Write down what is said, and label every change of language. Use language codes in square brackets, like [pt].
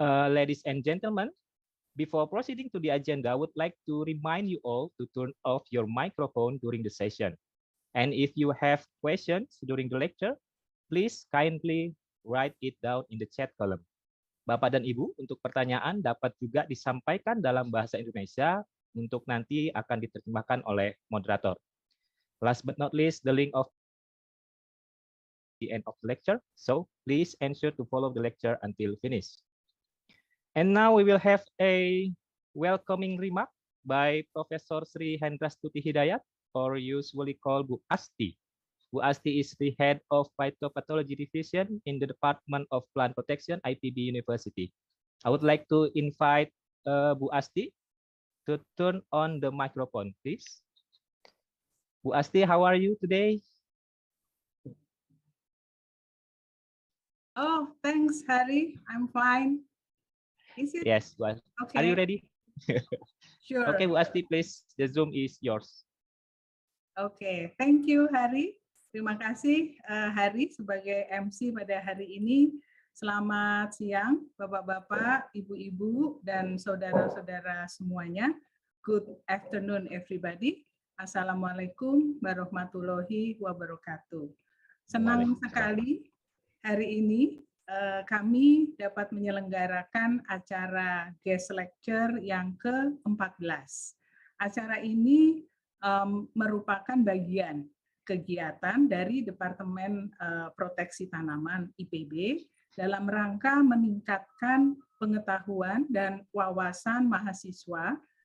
[en] Ladies and gentlemen, before proceeding to the agenda, I would like to remind you all to turn off your microphone during the session. And if you have questions during the lecture, please kindly write it down in the chat column. [id] Bapak dan Ibu, untuk pertanyaan dapat juga disampaikan dalam bahasa Indonesia untuk nanti akan diterjemahkan oleh moderator. [en] Last but not least, the link of the end of the lecture. So please ensure to follow the lecture until finish. And now we will have a welcoming remark by Professor Sri Hendrastuti Hidayat, or usually called Bu Asti. Bu Asti is the head of Phytopathology Division in the Department of Plant Protection, IPB University. I would like to invite Bu Asti to turn on the microphone, please. Bu Asti, how are you today? Oh, thanks, Hari. I'm fine. Is it? Yes, Bu Asti. Okay. Are you ready? Sure. Okay, Bu Asti, please, the Zoom is yours. Oke, thank you Hari. [id] Terima kasih Hari sebagai MC pada hari ini. Selamat siang Bapak-bapak, Ibu-ibu, dan saudara-saudara semuanya. [en] Good afternoon everybody. [ar] Assalamualaikum warahmatullahi wabarakatuh. [id] Senang sekali hari ini kami dapat menyelenggarakan acara [en] guest lecture [id] yang ke-14. Acara ini merupakan bagian kegiatan dari Departemen Proteksi Tanaman IPB dalam rangka meningkatkan pengetahuan dan wawasan mahasiswa